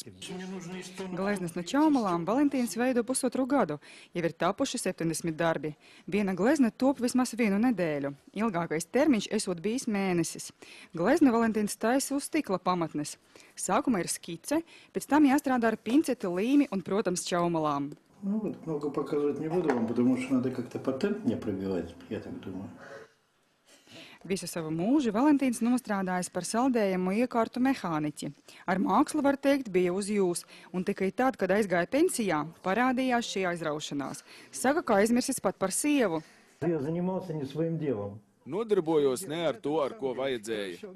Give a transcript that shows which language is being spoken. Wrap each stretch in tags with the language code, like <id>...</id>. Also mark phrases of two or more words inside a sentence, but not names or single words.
<lv>Gleznas no čaumalām Valentīns veido pusotru gadu, jau ir tapuši 70 darbi. Viena glezna top vismaz 1 nedēļu. Ilgākais termiņš esot bijis mēnesis. Glezna Valentīns taisa uz stikla pamatnes. Sākumā ir skice, pēc tam jāstrādā ar pinceti, līmi un, protams, čaumalām.</lv> <ru>Много показывать не буду вам, потому что надо как-то патент мне пробивать, я так думаю.</ru> <lv>Visu savu mūžu Valentīns nostrādājis par saldējumu iekārtu mehāniķi. Ar mākslu, var teikt, bija uz jūs, un tikai tad, kad aizgāja pensijā, parādījās šī aizraušanās. Saka, ka aizmirsis pat par sievu. Nodarbojos ne ar to, ar ko vajadzēja.</lv>